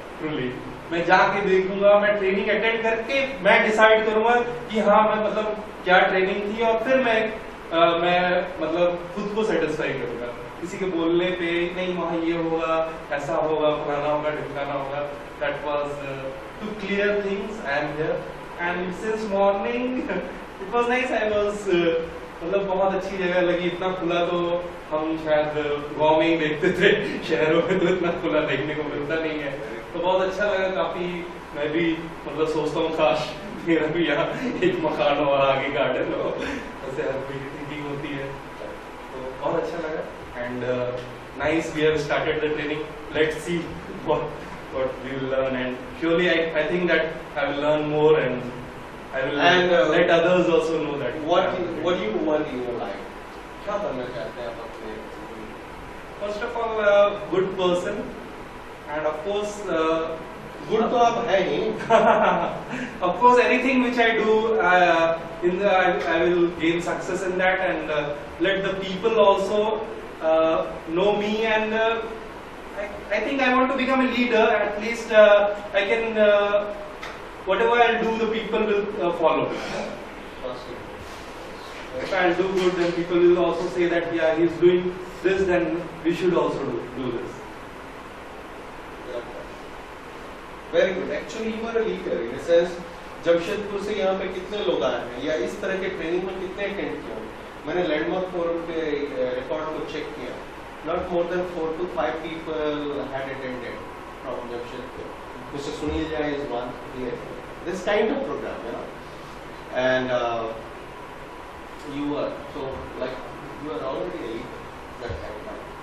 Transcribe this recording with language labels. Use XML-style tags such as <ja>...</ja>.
<hi>Truly मैं जाके देखूंगा, मैं ट्रेनिंग अटेंड करके मैं डिसाइड करूंगा कि हाँ मैं मतलब क्या ट्रेनिंग थी, और फिर मैं मतलब खुद को सेटिस्फाई करूंगा. किसी के बोलने पे नहीं वहाँ ये होगा, ऐसा होगा, फलाना होगा, ढिमकाना होगा.</hi> <en>That was to clear things. I am here, and since morning it was nice. I was</en> <hi>मतलब बहुत अच्छी जगह लगी. इतना खुला तो हम शायद गाँव में ही देखते थे, शहरों में तो इतना खुला देखने को मिलता नहीं है. तो बहुत अच्छा लगा काफी. मैं भी मतलब सोचता हूँ काश मेरा भी यहाँ एक मकान हो और आगे गार्डन हो, ऐसे हर कोई थिंकिंग होती है. तो बहुत अच्छा लगा.</hi> <en>And nice, we have started the training. Let's see what we will learn, and surely I think that I will learn more, and I will let others also know that. What do you want in your life?</en> <hi>क्या बनना चाहते हैं आप अपने?</hi> <en>First of all, a good person, and of course,</en> <hi>good तो आप है ही.</hi> <en>of course, anything which I do, I will gain success in that, and let the people also know me. And I think I want to become a leader. At least I can, whatever I'll do, the people will follow. If I'll do good, then people will also say that yeah, he's doing this, then we should also do this. Very good. Actually you are a leader in the sense</en> <hi>Jamshedpur से यहाँ पे कितने लोग आए हैं या इस तरह के ट्रेनिंग में कितने अटेंड किए हैं? मैंने लैंडमार्क फोरम पे रिकॉर्ड को चेक किया.</hi> <en>Not more than 4 to 5 people had attended from Jamshedpur.</en> <hi>Mr.</hi> <en>Sunil Jha is one here. This kind of program, you know, and you are so like you are already a leader that kind of.</en>